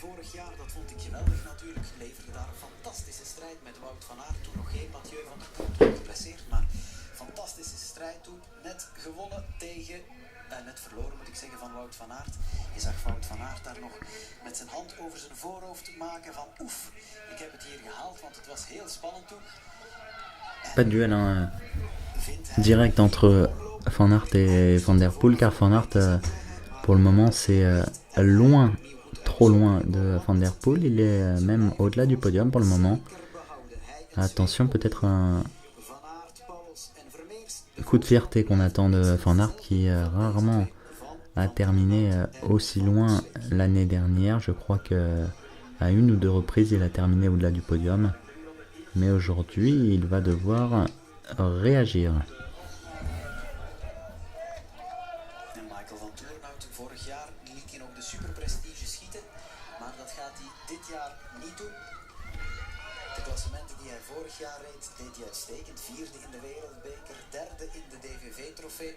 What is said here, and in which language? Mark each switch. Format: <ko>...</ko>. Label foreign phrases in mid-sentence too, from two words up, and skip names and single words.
<fr>Pas de duel hein, direct entre Van Aert et Van Der Poel, car Van Aert pour le moment c'est loin, trop loin de Van Der Poel. Il est même au-delà du podium pour le moment. Attention, peut-être coup de fierté qu'on attend de Van Aert qui rarement a terminé aussi loin l'année dernière. Je crois que à une ou deux reprises il a terminé au-delà du podium. Mais aujourd'hui il va devoir réagir.</fr> <nl>En Michael van Toornhout, vorig jaar liet hij nog de superprestige schieten, maar dat gaat hij dit jaar niet doen. De klassementen die hij vorig jaar reed, deed hij uitstekend. Vierde in de Wereldbeker, derde in de DVV-trofee.</nl>